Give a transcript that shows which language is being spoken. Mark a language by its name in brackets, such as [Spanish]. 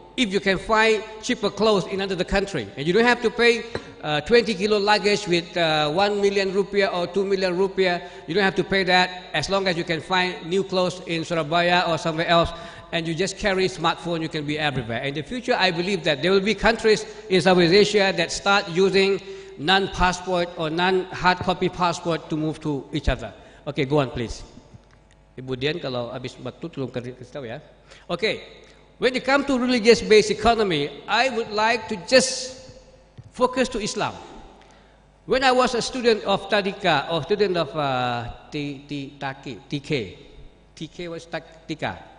[English] if you can find cheaper clothes in another country, and you don't have to pay 20 kilo luggage with 1 million rupiah or 2 million rupiah, you don't have to pay that as long as you can find new clothes in Surabaya or somewhere else, and you just carry smartphone, you can be everywhere. In the future, I believe that there will be countries in Southeast Asia that start using non-passport or non-hard copy passport to move to each other. Okay, go on please. [Indonesian] Ibu Dian, kalau habis waktu tolong kasih tahu ya. [English] Okay, when it comes to religious-based economy, I would like to just focus to Islam. When I was a student of Tadika, or student of TK was Tika.